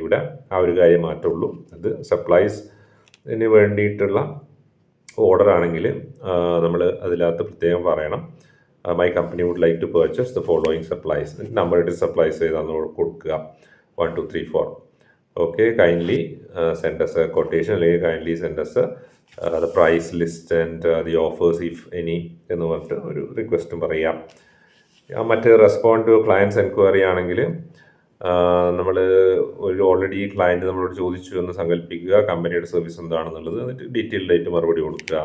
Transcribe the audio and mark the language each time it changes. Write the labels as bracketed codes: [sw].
[ml] ഇവിടെ ആ ഒരു കാര്യം മാറ്റുള്ളൂ. അത് സപ്ലൈസിന് വേണ്ടിയിട്ടുള്ള ഓർഡർ ആണെങ്കിൽ നമ്മൾ അതിനകത്ത് പ്രത്യേകം പറയണം, [en] My company would like to purchase the following supplies. [ml] Number ഇട്ട് സപ്ലൈസ് ചെയ്താന്ന് കൊടുക്കുക, 1 2 3 4. [en] okay, kindly send us a quotation അല്ലെങ്കിൽ kindly send us the price list and the offers if any [ml] എന്ന് പറഞ്ഞിട്ട് ഒരു റിക്വസ്റ്റും പറയാം. മറ്റ് റെസ്പോണ്ട് ടു ക്ലയൻറ്റ്സ് എൻക്വയറി ആണെങ്കിൽ നമ്മൾ ഓൾറെഡി ക്ലയൻറ്റ് നമ്മളോട് ചോദിച്ചു എന്ന് സങ്കല്പിക്കുക, കമ്പനിയുടെ സർവീസ് എന്താണെന്നുള്ളത്, എന്നിട്ട് ഡീറ്റെയിൽഡ് ആയിട്ട് മറുപടി കൊടുക്കുക.